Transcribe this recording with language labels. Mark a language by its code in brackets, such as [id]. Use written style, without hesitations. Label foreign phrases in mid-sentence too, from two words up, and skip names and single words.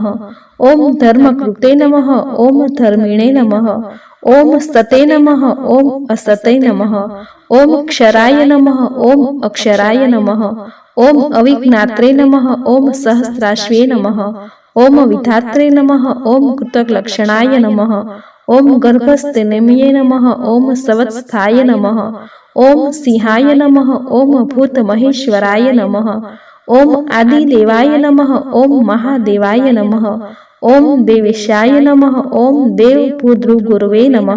[sa] ઓમ ધર્મકૃતે નમઃ. ઓમ ધર્મિણે નમઃ. ઓમ સતે નમઃ. ઓમ અસતે નમઃ. ઓમ ક્ષરાય નમઃ. ઓમ અક્ષરાય નમઃ. ઓમ અવિજ્ઞાત્રે નમઃ. ઓમ સહસ્રાશ્વે નમઃ. ઓમ વિધાત્રે નમઃ. ઓમ કૃતકલક્ષણાય નમઃ. ओम गर्भस्थ नेमिये नमः। ओम सवत्स्थाय नमः। ओम सिंहाय नमः। ओम भूत महेश्वराय नमः। ओम आदिदेवाय नमः। ओम महादेवाय नमः। ओम देवेशाय नमः। ओम देव भूद्रुगुरवे नमः।